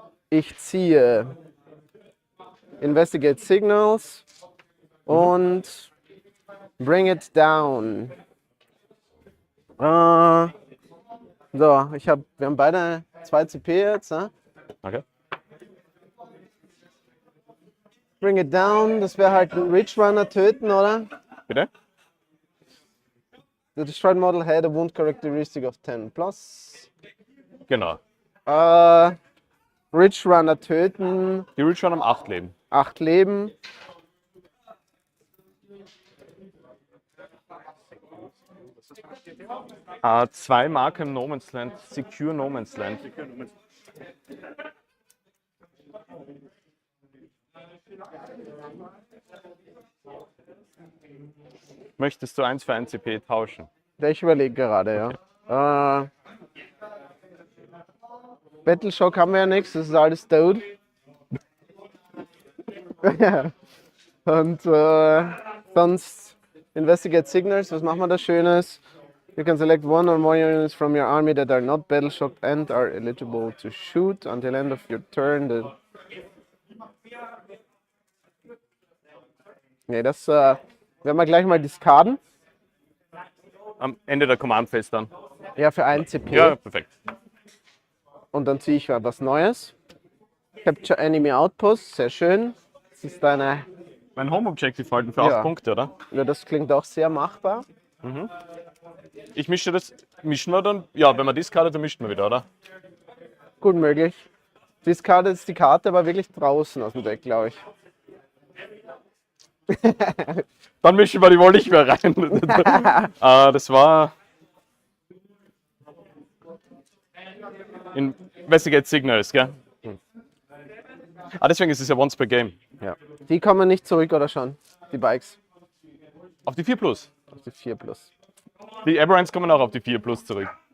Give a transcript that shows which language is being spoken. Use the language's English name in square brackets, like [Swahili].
[German] Ich ziehe Investigate Signals und Bring It Down. So, wir haben beide 2 CP jetzt. Ne? Okay. Bring it down, das wäre halt ein Ridge Runner töten, oder? Bitte? [English] The destroyed model had a wound characteristic of 10 plus. [German] Genau. Ridge Runner töten, Die Ridge Runner haben 8 Leben. 8 Leben. Zwei Marker im No Man's Land, Secure No Man's Land. Möchtest du 1 für 1 CP tauschen? Ich überlege gerade, ja. Battleshock haben wir ja nichts, das ist alles tot. Und sonst Investigate Signals, was machen wir da Schönes? [English] You can select one or more units from your army that are not battle-shocked and are eligible to shoot until end of your turn. [German] Ne, das werden wir gleich mal discarden. Am Ende der Command Phase dann. Ja, für 1 CP. Ja, perfekt. Und dann ziehe ich was Neues. Capture Enemy Outpost, sehr schön. Das ist deine. Mein Home Objective halten für 8 Punkte, oder? Ja, das klingt auch sehr machbar. Ich mische das. Mischen wir dann? Ja, wenn man discardet, dann mischen wir wieder, oder? Gut möglich. Discard ist die Karte aber wirklich draußen aus dem Deck, glaube ich. Dann mischen wir die wohl nicht mehr rein. Das war. Investigate Signals, gell? Deswegen ist es ja once per game. Ja. Die kommen nicht zurück, oder schon? Die Bikes. Auf die 4 Plus. Auf die 4 Plus. Die Aberrants kommen auch auf die 4 Plus zurück.